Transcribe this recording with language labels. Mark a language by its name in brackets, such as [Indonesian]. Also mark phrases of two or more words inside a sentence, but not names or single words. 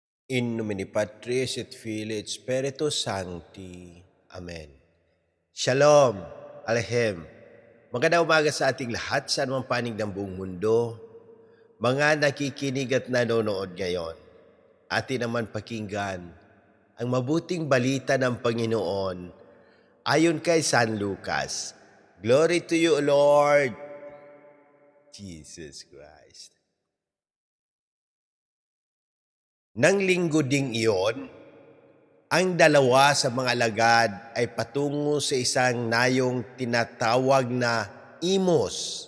[Latin] In nomine Patris et Filii et Spiritus Sancti. [Hebrew] אמן. שלום, עליכם. [Filipino] Magandang umaga sa ating lahat sa anumang panig ng buong mundo. Mga nakikinig at nanonood ngayon, atin naman pakinggan ang mabuting balita ng Panginoon ayon kay San Lucas. [English] Glory to you, Lord Jesus Christ. [Filipino] Nang linggo ding iyon, ang dalawa sa mga alagad ay patungo sa isang nayong tinatawag na Imos.